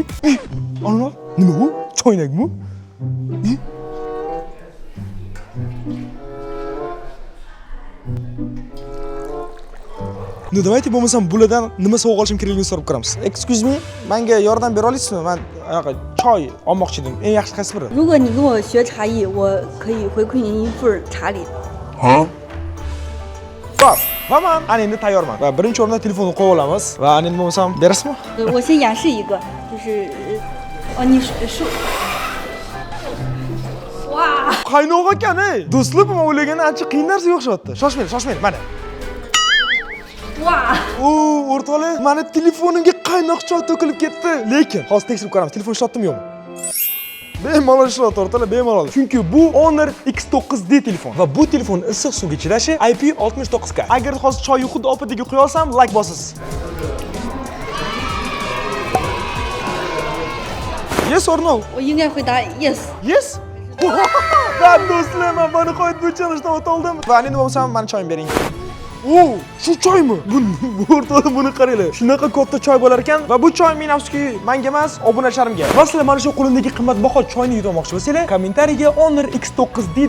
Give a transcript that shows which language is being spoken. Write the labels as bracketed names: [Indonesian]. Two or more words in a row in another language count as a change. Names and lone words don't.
[Uzbek] Ana, nima bu? Choynakmi? [Russian] Ну, давайте [Uzbek] bo'lmasam bulardan nima sovg'a olishim kerakligini so'rab ko'ramiz. [English] Excuse me, [Uzbek] menga yordam bera olasizmi? Men choy olmoqchi edim. Eng yaxshi qaysi biri? [Chinese] 如果你跟我学茶艺，我可以回馈您一份茶礼。 [Uzbek] Bak, va men ana endi tayyorman. Va birinchi o'rinda telefonni qo'yib olamiz va ana endi bo'lmasam berasizmi? [Chinese] 我先演示一个，就是你说，哇， [Uzbek] Qaynoq ekan, ey. Do'stlar, men o'ylagan ancha qiyin narsaga o'xshyapti. Shoshmang, mana. 哇， O'rtoqlar, meni telefonimga qaynoq choy to'kilib ketdi. Lekin hozir tekshirib ko'ramiz, telefon ishlatdimi yo'qmi? Bemalol ishlayapti, o'rtoqlar, bemalol. Chunki bu Honor X9D telefon va bu telefon issiq suvga chidashi IP69K. Agar hozir choyni xuddi opatiga qo'ya olsam, like bosasiz. [English] Yes or no? [Chinese] 我应该回答 yes。 [English] Yes? [Uzbek] Va do'stlar, men buni qo'yib bo'chanishdan o'ta oldim. Va endi bo'lmasam, meni choyimni bering. Shu choymi? Bu o'rtoqlar, buni qaranglar. Shunaqa katta choy bo'lar ekan va bu choy men afsuski menga emas, obunachilarimga. Va sizlar mana shu qo'limdagi qimmatbaho choyni yutib olmoqchi bo'lsanglar, kommentariyaga Honor X9D deb yozib qoldiringlar.